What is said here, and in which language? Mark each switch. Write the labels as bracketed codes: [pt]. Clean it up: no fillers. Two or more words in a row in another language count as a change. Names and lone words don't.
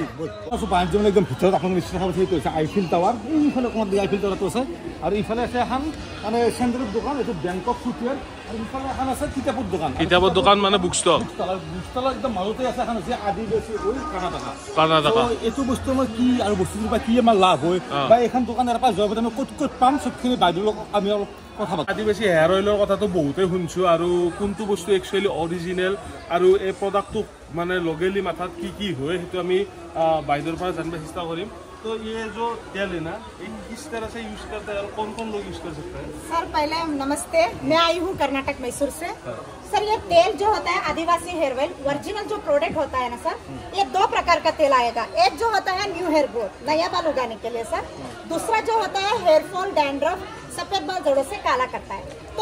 [as] একদম ভিতৰত আপোনালোকে নিশ্চয় হৈছে আইফিল টাৱাৰ এইফালে অকণমান আইফিল টাৱাৰটো আছে আৰু ইফালে আছে এখন মানে চেণ্ডেলৰ দোকান এইটো বেংকক ফুটৱেৰ আৰু ইফালে এখন আছে কিতাপৰ দোকান মানে [en] book stall [as] একদম মাজতে আছে এখন হৈছে আদিবাসী অইল কৰ্ণাটকা এইটো বস্তু আমাৰ কি আৰু বস্তুটোৰ পৰা কি আমাৰ লাভ হয় বা এইখন দোকানৰ পৰা যোৱাৰ পিছত আমি ক'ত পাম চবখিনি বাইদেউৰ লগত আমি অলপ কথা পাতিম আদিবাসী হেয়াৰ অইলৰ কথাটো বহুতেই শুনিছোঁ আৰু কোনটো বস্তু [en] actually original [as] আৰু এই প্ৰডাক্টটো মানে লগেলি মাথাত কি হয় সেইটো আমি বাইদেউৰ পৰা জানিব চেষ্টা কৰিম [hi] तो ये जो तेल है ना किस तरह से यूज करते हैं और कौन लोग यूज कर सकते हैं सर पहले नमस्ते मैं आई हूँ कर्नाटक मैसूर से सर ये तेल जो होता है आदिवासी हेयर ऑयल ओरिजिनल जो प्रोडक्ट होता है ना सर ये 2 प्रकार का तेल आएगा एक जो होता है [en] new hair growth [hi] नया बाल उगाने के लिए सर दूसरा जो होता है [en] hair fall dandruff [hi] सफेद बाल जड़ों से काला करता है तो